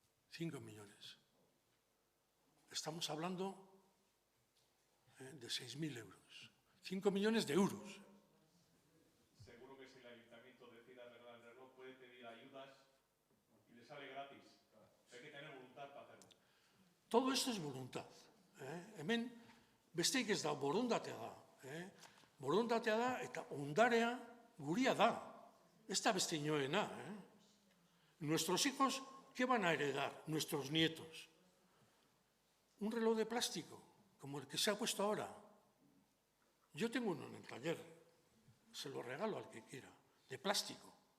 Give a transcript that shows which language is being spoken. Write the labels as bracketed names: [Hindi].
[Spanish] 5 millones. Estamos hablando de 6.000 euros. 5 millones de euros. Seguro que si el ayuntamiento decide arreglar el reloj puede pedir ayudas y le sale gratis. Hay que tener voluntad para hacerlo. Todo esto es voluntad. [Basque] Hemen besteik ez da borondatea da. Borondatea da eta ondarea guria da. Ez da beste inoena. [Spanish] Nuestros hijos, ¿qué van a heredar? Nuestros nietos. Un reloj de plástico, como el que se ha puesto ahora. Yo tengo uno en el taller, se lo regalo al que quiera, de plástico.